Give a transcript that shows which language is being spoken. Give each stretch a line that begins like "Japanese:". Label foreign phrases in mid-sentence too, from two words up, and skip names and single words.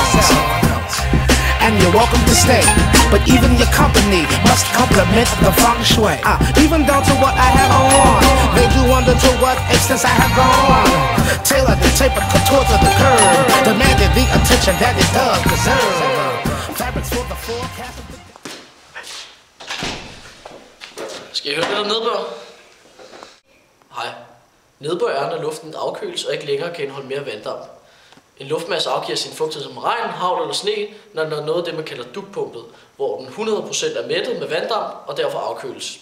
English: And you're welcome to stay, but even your company must complement the feng shui. Even down to what I have on, they do wonder to what extent I have gone. Tailored the tape and contour to the curve, demanded the attention that it does deserve. Fabrics for the forecast of the...
Danish: Skal I høre lidt om nedbør? Hej. Nedbør er, når luften afkøles og ikke længere kan indeholde mere vanddamp. En luftmasse afgiver sin fugtighed som regn, hagl eller sne, når den er nået det, man kalder dugpunktet, hvor den 100% er mættet med vanddamp og derfor afkøles.